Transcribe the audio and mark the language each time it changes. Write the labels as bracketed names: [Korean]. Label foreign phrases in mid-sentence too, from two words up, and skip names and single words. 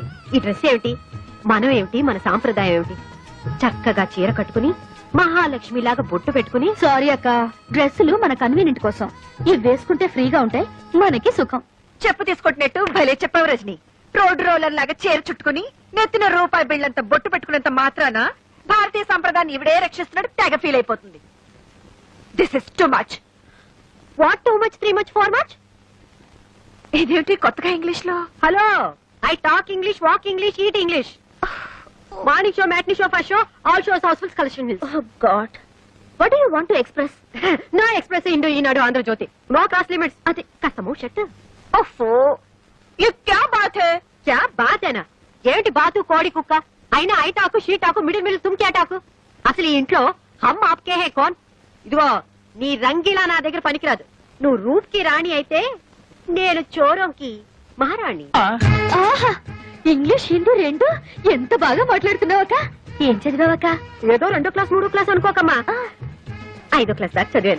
[Telugu] ఈ డ్రెస్ ఏమిటి, మనం ఏమిటి, మన సాంప్రదాయం ఏమిటి? చక్కగా చీర కట్టుకుని మహాలక్ష్మిలాగా బొట్టు పెట్టుకుని. సారీ అక్క, డ్రెస్సులు మన కన్వీనియంట్ కోసం. ఇవి వేసుకుంటే ఫ్రీగా ఉంటాయి, మనకి సుఖం. చెప్పు తీసుకొట్టినట్టు భలే చెప్పావు రజని. రోడ్డు రోలర్ లాగా చీర చుట్టుకుని నెత్తిన రూపాయి బిళ్ళంత బొట్టు పెట్టుకున్నంత మాత్రాన భారతీయ సంప్రదాయాన్ని ఇవిడే రక్షిస్తున్నాడు తెగ ఫీల్ అయిపోతుంది. [English] This is too much. What too much, 3 much, 4 much? [Telugu] ఇదేమిటి కొత్తగా ఇంగ్లీష్ లో? [English] Hello, I talk English, walk English, eat English. Morning show, matinee show, first show, all shows housefuls, collection hills. Oh God, what do you want to express? No express, Indo, Eenadu, Andhrajyothi. No class limits. [Telugu] అది కాస్త [English] move shirt. [Telugu] ఓఫో, [Hindi] ये क्या बात है? क्या बात है ना? [Telugu] ఏమిటి బాతు, కోడి, కుక్క అయినా [English] I talk, she talk, [Telugu] మిడిల్ [Hindi] तुम क्या [Telugu] టాకు? అసలు ఈ ఇంట్లో హమ్ ఆప్కే హే కోన్? ఇదిగో నీ రంగీలా నా దగ్గర పనికిరాదు. నువ్వు రూప్ కి రాణి అయితే నేను చోరంకి మహారాణి. ఆహా ఇంగ్లీష్ హిందీ రెండు ఎంత బాగా మాట్లాడుతున్నావక్క. ఏం చదివావక్క? ఏదో 2వ క్లాస్ 3వ క్లాస్ అనుకోకమ్మా, 5వ క్లాస్ దాకా చదివాను.